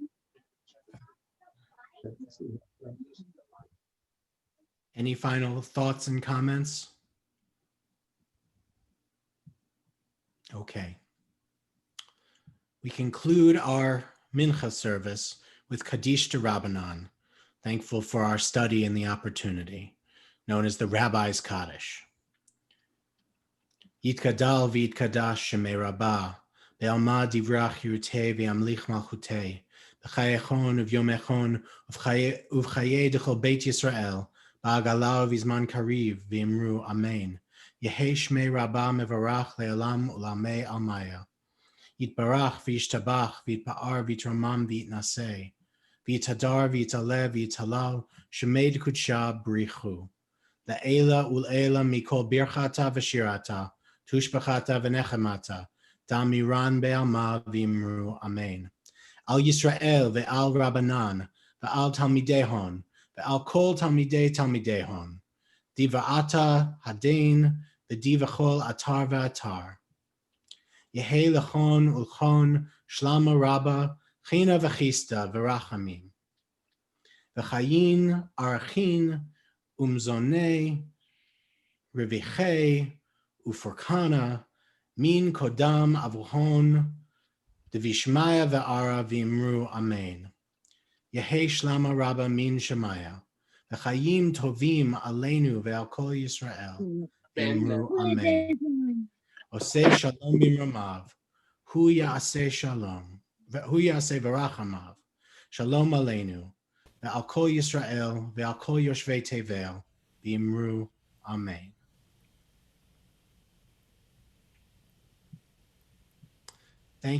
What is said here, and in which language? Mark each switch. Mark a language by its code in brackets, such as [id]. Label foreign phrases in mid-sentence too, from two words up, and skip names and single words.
[en] Any final thoughts and comments? Okay. We conclude our Mincha service with Kaddish de Rabbanan, thankful for our study and the opportunity, known as the Rabbi's Kaddish. [arc] יתגדל ויתקדש שמיה רבא, בעלמא די ברא כרעותיה וימליך מלכותיה. בחייכון וביומיכון ובחיי דכל בית ישראל. בעגלא ובזמן קריב ואמרו אמן. יהא שמיה רבא מברך לעלם ולעלמי עלמיא. יתברך וישתבח ויתפאר ויתרומם ויתנשא. ויתהדר ויתעלה ויתהלל שמיה דקודשא בריך הוא. לעילא ולעילא מכל ברכתא ושירתא. תשבחתא ונחמתא. דאמירן בעלמא ואמרו אמן. על ישראל ועל רבנן ועל תלמידיהון ועל כל תלמידיהון. די באתרא הדין ודי בכל אתר ואתר. יהא להון ולכון שלמא רבא חנא וחסדא ורחמין. וחיין אריכין ומזוני רויחי ופורקנא מן קדם אבוהון דבשמיא וארעא ואמרו אמן. יהא שלמא רבא מן שמיא. [he] וחיים טובים עלינו ועל כל ישראל. [arc] ואמרו אמן. [he] עושה שלום במרומיו. הוא יעשה שלום. הוא יעשה ברחמיו. שלום עלינו. ועל כל ישראל. ועל כל יושבי תבל. [arc] ואמרו אמן. [en] Thank you.